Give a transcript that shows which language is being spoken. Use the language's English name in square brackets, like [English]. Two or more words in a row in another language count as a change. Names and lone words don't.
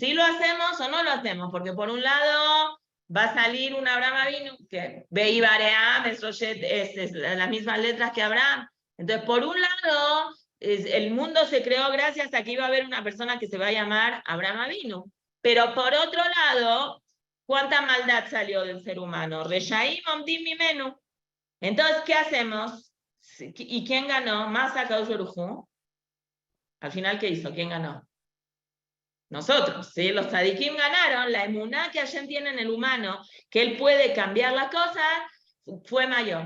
[Spanish] ¿Sí lo hacemos o no lo hacemos? Porque por un lado va a salir un Abraham Avinu, que [Hebrew] בהי בראם, [Spanish] es las mismas letras que Abraham. Entonces, por un lado, el mundo se creó gracias a que iba a haber una persona que se va a llamar Abraham Avinu. Pero por otro lado, ¿cuánta maldad salió del ser humano? [Hebrew] רשעים עומדים ממנו. [Spanish] Entonces, ¿qué hacemos? ¿Y quién ganó? Más a [Hebrew] קדוש ברוך הוא. [Spanish] Al final, ¿qué hizo? ¿Quién ganó? Nosotros, ¿sí? Los tzadikim ganaron. La emuná que Hashem tiene en el humano, que él puede cambiar las cosas, fue mayor.